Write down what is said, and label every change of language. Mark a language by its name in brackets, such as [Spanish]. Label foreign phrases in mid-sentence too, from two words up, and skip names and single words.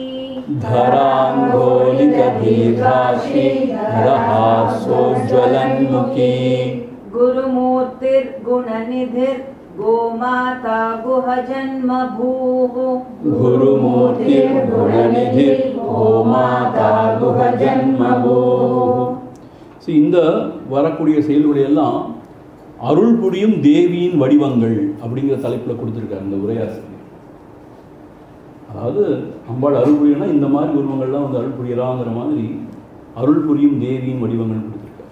[Sanskrit] धरान्दोलित दीर्घाक्षी दरहासोज्ज्वलन्मुखी गुरुमूर्तिर्गुणनिधिर् गोमाता गुहजन्मभूः गुरुमूर्तिर्गुणनिधिर् गोमाता गुहजन्मभूः. [Tamil] இந்த வரக்கூடிய செயல்களை எல்லாம் அருள் புரியும் தேவியின் வடிவங்கள் அப்படிங்கிற தலைப்பில் கொடுத்துருக்காரு இந்த உரையாசிரியர். அதாவது அம்பாள் அருள் புரியனா இந்த மாதிரி உருவங்கள்லாம் வந்து அருள் புரியலாங்கிற மாதிரி அருள் புரியும் தேவியின் வடிவங்கள் கொடுத்துருக்காரு.